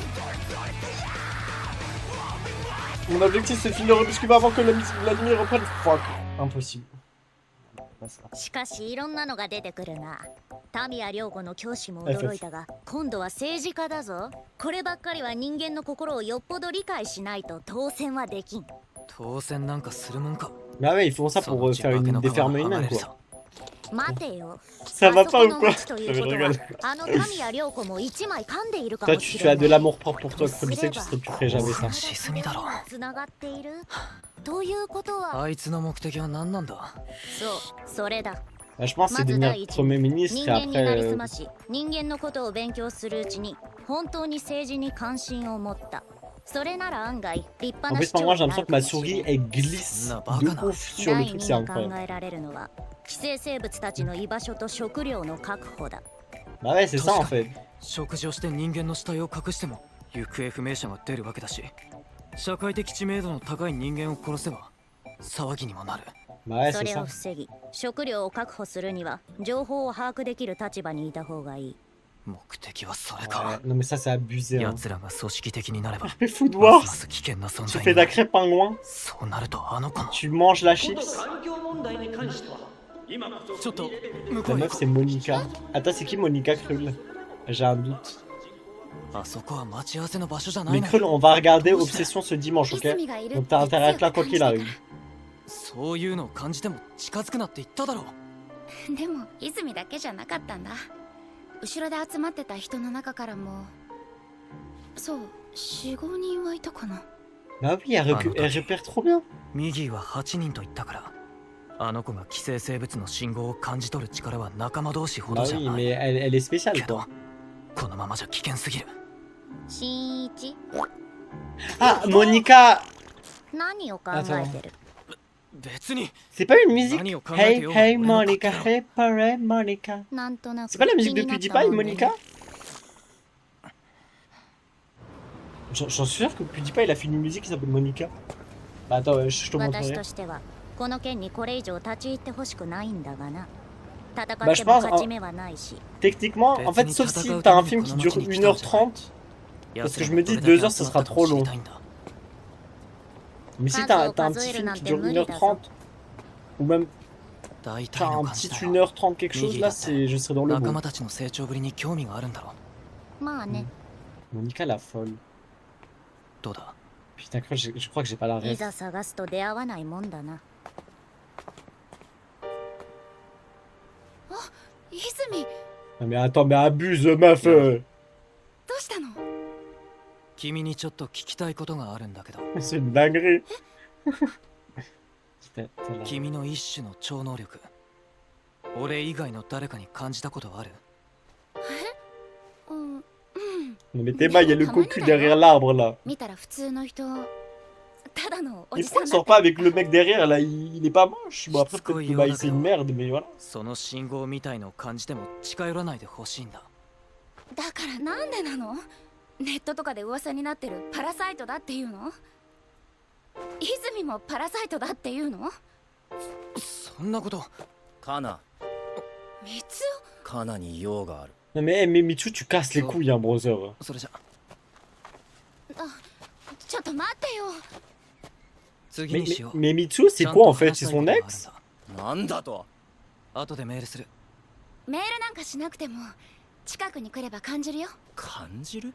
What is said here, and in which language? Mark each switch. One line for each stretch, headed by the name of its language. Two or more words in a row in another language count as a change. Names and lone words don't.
French: Mon objectif c'est de finir le Rebuscule avant que l'anime reprenne. Fuck, impossible.
Japanese: しかしいろんなのが出てくるな。タミヤ涼子の教師も驚いたが、今度は政治家だぞ。こればっかりは人間の心をよっぽど理解しないと当選はできん。当選なんかするもんか。
French: Bah ouais, ils font ça pour faire une déferme humaine quoi.
Japanese: 待てよ。
French: Ça va pas ou quoi? Je rigole.
Japanese: あのタミヤ涼子も一枚噛んでいるか
French: Toi
Japanese: も
French: tu
Japanese: し
French: as
Japanese: れ
French: de
Japanese: ない。
French: l'amour propre pour toi, comme je sais que tu ferais jamais ça.
Japanese: 沈みだろ。つながっている。ということは、あいつの目的は何なんだ。そう、それだ。
French: Bah, je pense que c'est devenir Premier ministre
Japanese: 人
French: et
Japanese: 間になりす
French: après.
Japanese: まし、人間のことを勉強するうちに本当に政治に関心を持った。それなら案外立派
French: En
Japanese: な
French: fait,
Japanese: 市
French: par
Japanese: 長
French: moi, j'ai
Japanese: にな
French: l'impression
Japanese: る
French: que
Japanese: か
French: ma
Japanese: もしれ
French: souris
Japanese: ない。
French: elle glisse de ouf sur
Japanese: 第
French: le truc,
Japanese: 二
French: c'est
Japanese: に考
French: incroyable.
Japanese: えられるのは寄生生物たちの居場所と食料の確保だ。
French: Bah ouais, c'est ça en fait.
Japanese: 食事をして人間の死体を隠しても行方不明者が出るわけだし、社会的知名度の高い人間を殺せば騒ぎにもなる。
French: Bah ouais,
Japanese: そ
French: c'est
Japanese: れを
French: ça.
Japanese: 防ぎ、食料を確保するには情報を把握できる立場にいた方がいい。目的はそれ
French: Ouais,
Japanese: か。
French: non mais ça c'est abusé. Hein.
Japanese: 奴らが組織的になれば、
French: Mais fou de
Japanese: ます
French: voir.
Japanese: ます危険な存
French: Tu
Japanese: 在
French: fais
Japanese: になる。
French: d'acré pingouin.
Japanese: そうなるとあの子も。
French: Tu manges la chips.
Japanese: ちょっと向
French: La
Japanese: こうへ
French: meuf c'est Monica. Attends, c'est qui Monica Krul? J'ai un doute.
Japanese: あそこは待ち合わせの場所じゃな
French: Mais
Japanese: いの。
French: Krul, on va regarder Obsession ce dimanche, ok? Donc t'as intérêt à être là quoi qu'il arrive.
Japanese: そういうのを感じても近づくなって言っただろう。でも泉だけじゃなかったんだ。後ろで集まってた人の中からもそう45人はいたかな。
French: Bah oui, elle repère trop bien.
Japanese: ミギーは8人と言ったから、あの子が寄生生物の信号を感じ取る力は仲間同士ほ
French: Bah
Japanese: どじゃ
French: oui,
Japanese: ない。
French: mais elle est spéciale
Japanese: けど
French: quoi.
Japanese: このままじゃ危険すぎる。新一、
French: Ah, Monica!
Japanese: 何を考えてる？別に
French: C'est pas une musique? Nani, au Hey, Kangateo, hey, on est Monica, d'accord. hey, pareil, Monica.
Japanese: なんとなく
French: C'est pas la musique de
Japanese: 気になった
French: PewDiePie,
Japanese: もんでね
French: Monica? J'en suis sûr que PewDiePie il a fait une musique qui s'appelle Monica. Bah attends, je te
Japanese: 私
French: montrerai.
Japanese: としてはこの件にこれ以上立ち入ってほしくないんだがな。戦
French: Bah
Japanese: っ
French: je
Japanese: ても
French: pense,
Japanese: 勝ち目はないし。
French: techniquement, en fait, sauf si t'as un film qui dure 1h30, parce que je me dis 2 heures ce sera trop long. Mais si t'as un petit film qui dure 1h30, ou même
Japanese: 大
French: t'as
Japanese: 体の
French: un
Japanese: 感じ
French: petit
Japanese: だよ。
French: 1h30 quelque chose là, je serai dans le
Japanese: 仲
French: bon.
Japanese: 間たちの成長ぶりに興味があるんだろう。まあね、
French: Monica la folle.
Japanese: どうだ。
French: Putain, je crois que j'ai pas la
Japanese: い
French: ref.
Japanese: ざ探すと出会わないもんだな。泉、
French: Ah, mais attends, mais abuse, meuf!
Japanese: どうしたの？君にちょっと聞きたいことがあるんだけど、
French: C'est une dinguerie!
Japanese: 君の一種の超能力、俺以外の誰かに感じたことある？うん、うん。
French: Non mais Théma, il y a le cocu derrière l'arbre là.
Japanese: 見たら普通の人ただのお
French: Mais
Japanese: じさ
French: pourquoi
Japanese: ん
French: il
Japanese: だっ
French: sort pas avec le mec derrière là, il est pas moche. Bon après peut-être que bah, c'est une merde, mais voilà.
Japanese: その信号みたいのを感じても近寄らないでほしいんだ。だからなんでなの？ネットとかで噂になってるパラサイトだっていうの？泉もパラサイトだっていうの？そんなこと。カナ、三つカナに用がある。
French: Non mais, mais Michu, tu casses les couilles, hein, brother.
Japanese: それじゃ。ちょっと待ってよ。次にしよう。
French: Mais Michu, c'est quoi en fait? C'est son ex?
Japanese: なんだと？後でメールする。メールなんかしなくても近くに来れば感じるよ。感じる？